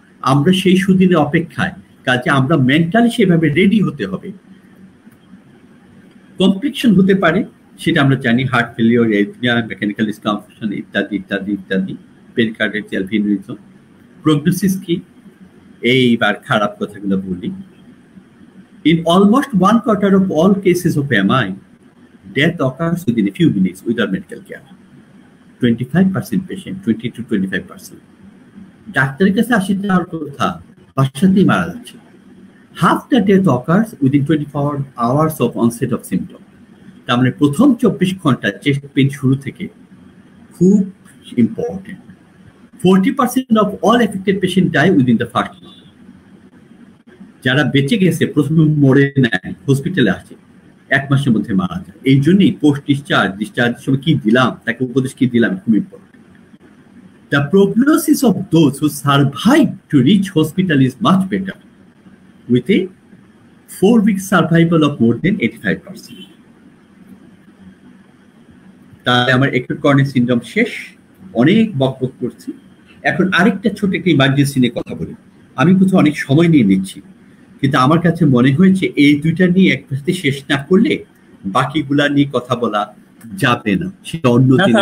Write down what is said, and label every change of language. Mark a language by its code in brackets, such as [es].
[bn] আমরা সেই সুদিনের অপেক্ষায়, কাজে আমরা মেন্টালি সেভাবে রেডি হতে হবে। কমপ্লিকেশন হতে পারে সেটা আমরা জানি, heart failure, arrhythmia, mechanical dysfunction ইত্যাদি ইত্যাদি ইত্যাদি, পেরিকার্ডিয়াল ভেনিরিজম। প্রগনোসিস কি, এইবার খারাপ কথাগুলো বলি। [en] In almost 1/4 of all cases of MI, death occurs within a few minutes without medical care. 25% patient, 20 to 25%. [bn] ডাক্তারের কাছে আসি যাওয়ার কথা, বাসাতেই মারা যাচ্ছে। [en] Half the death occurs within 24 hours of onset of symptom. [bn] তার মানে প্রথম 24 ঘন্টা চেস্ট পেইন শুরু থেকে খুব important. [en] 40% of all affected patient die within the first month. [bn] যারা বেঁচে গেছে প্রথমে মরে নেয়, হসপিটালে আসে, 1 মাসের মধ্যে মারা যায়। এই জন্যই পোস্ট ডিসচার্জের সময় কি দিলাম, তাকে উপদেশ কি দিলাম, খুব important. [en] The prognosis of those who survive to reach hospital is much better, with a 4-week survival of more than 85%. [bn] তাহলে আমার অ্যাকিউট করোনারি সিনড্রোম শেষ, অনেক বকবক করছি। এখন আরেকটা ছোট একটা ইমার্জেন্সি নিয়ে কথা বলি। আমি কোথাও অনেক সময় নিয়ে নিচ্ছি, কিন্তু আমার কাছে মনে হয়েছে এই দুইটা নিয়ে একসাথে শেষ না করলে বাকিগুলা নিয়ে কথা বলা যাবে না, সেটা অন্য দিন।